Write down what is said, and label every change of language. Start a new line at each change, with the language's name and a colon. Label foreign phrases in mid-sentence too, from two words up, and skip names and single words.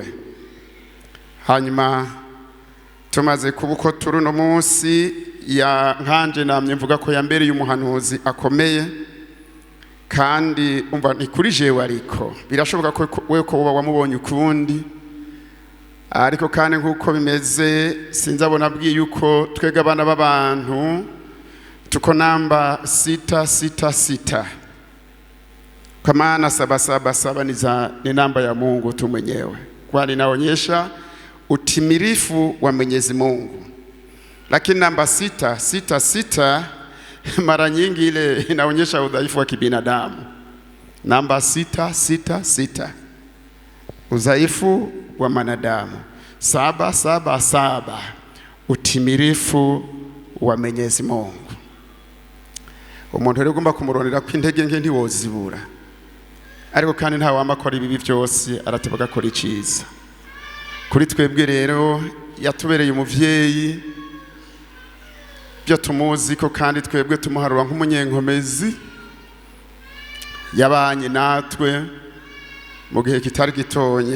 Rundi: Hanyuma tumaze kubuko turi no munsi ya nkanje namye mvuga ko yambereye umuhanuzi akomeye, kandi umva ni kuri jewe, ariko birashoboka ko we ko wamubonye ukundi, ariko kandi nk'uko bimeze sinzabona abwiye yuko twega abana b'abantu
Swahili: tuko namba 666 kwa maana 777 ni namba ya Mungu tu mwenyewe, kwani inaonyesha utimilifu wa Mwenyezi Mungu. Lakini namba 666 mara nyingi ile inaonyesha udhaifu wa kibinadamu. Namba 666 udhaifu wa manadamu. 777 utimilifu wa Mwenyezi Mungu.
Rundi: Umuntu rero ugomba kumurondera ko intege nke ntiwozibura, ariko kandi nta wamakora ibibi byose aratebaka akora iciza. Kuri twebwe rero yatubereye umuvyeyi, byo tumuzi ko kandi twebwe tumuharura nk'umunyenkomezi, yabanye natwe mu gihe kitari gitonya.